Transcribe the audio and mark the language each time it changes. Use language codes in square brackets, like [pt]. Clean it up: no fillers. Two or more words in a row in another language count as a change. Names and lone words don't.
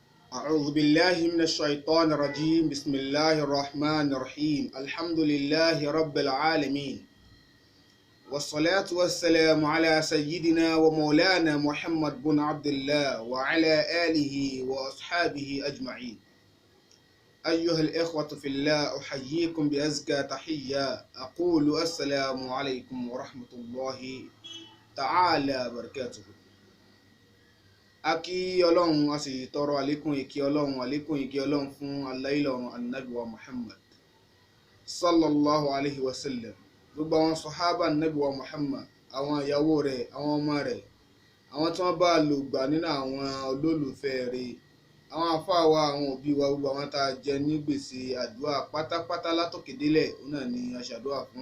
[ar] أعوذ بالله من الشيطان الرجيم بسم الله الرحمن الرحيم الحمد لله رب العالمين والصلاة والسلام على سيدنا ومولانا محمد بن عبد الله وعلى آله وأصحابه أجمعين. أيها الإخوة في الله أحييكم بأزكى تحية أقول السلام عليكم ورحمة الله تعالى وبركاته. [yo] Aki Ọlọ́run a sì tọrọ àlékún ìkẹ́ Ọlọ́run àlékún ìkẹ́ Ọlọ́run fún aláìlọ́run Ànábì wa Muhammad [ar] صلى الله عليه وسلم, [yo] gbogbo àwọn sọ̀hábà Ànábì wa Muhammad, àwọn ìyàwó rẹ̀, àwọn ọmọ rẹ̀, àwọn tí wọ́n bá lò gbà nínú àwọn olólùfẹ́ rẹ̀, àwọn àfáà wa, àwọn òbí wa, gbogbo àwọn tá a jẹ ní gbèsè àdúrà pátápátá látòkè délẹ̀ òun náà ni a ṣàdúrà fún.